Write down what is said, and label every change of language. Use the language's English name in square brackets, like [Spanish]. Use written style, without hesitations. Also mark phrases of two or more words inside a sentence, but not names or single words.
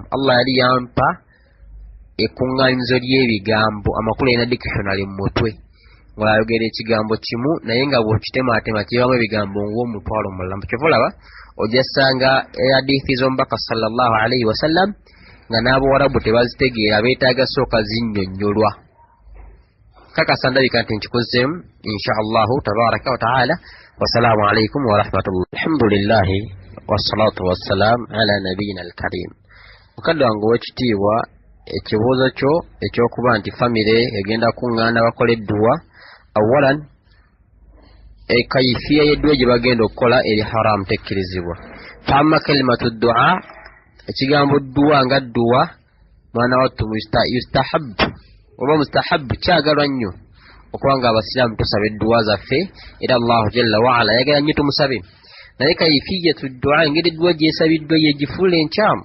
[Ganda] Allah yali yampa ekkuŋŋaanyizo ly'ebigambo amakulu alina dictionary mu mutwe ng'ayogera ekigambo kimu naye nga bw'okitemaatema kibamu ebigambo ng'omutwalo mulamba. Kyova olaba ojasanga hadithi z'omubaka [Arabic] صلى الله عليه وسلم [Ganda] nga n'abawarabu tebazitegeera beetaaga sooka zinnyonnyolwa. Kakasa ndabika nti nkikuzeemu [Arabic] إن شاء الله تبارك وتعالى. والسلام عليكم ورحمة الله. الحمد لله والصلاة والسلام على نبينا الكريم. [Ganda] Mukadde wange ow'ekitiibwa ekibuuzo kyo ekyokuba nti famire egenda kuŋŋaana bakola edduwa [Arabic] أولا كيفية [Ganda] y'edduwa gye bagenda okukola eri haramu tekkirizibwa. [Arabic] فأما كلمة دعاء [Ganda] ekigambo dduwa nga dduwa mwana wattu yustahabbu oba mustahabbu kyagalwa nnyo okuba nga abasiraamu tusaba edduwa zaffe era [Arabic] الله جل وعلا [Ganda] ayagala nnyo tumusabe naye [Arabic] كيفية دعاء [Ganda] engeri edduwa gyesabiddwa yegifuula enkyamu.